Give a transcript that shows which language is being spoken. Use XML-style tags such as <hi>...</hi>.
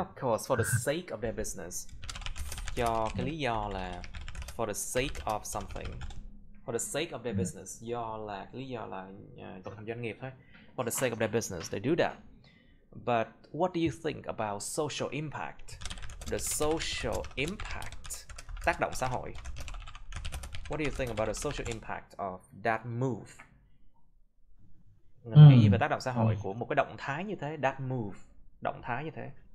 <en>Of course, for the sake of their business.</en> <vi>Do cái lý do là</vi> <en>for the sake of something. For the sake of their business.</en> <vi>Cái lý do là cộng đồng doanh nghiệp thôi.</vi> <en>For the sake of their business, they do that. But what do you think about social impact? The social impact,</en> <vi>tác động xã hội.</vi> <en>What do you think about the social impact of that move?</en> <vi>Mình nghĩ gì về tác động xã hội của một cái động thái như thế,</vi> <en>that move,</en> <vi>động thái như thế?</vi>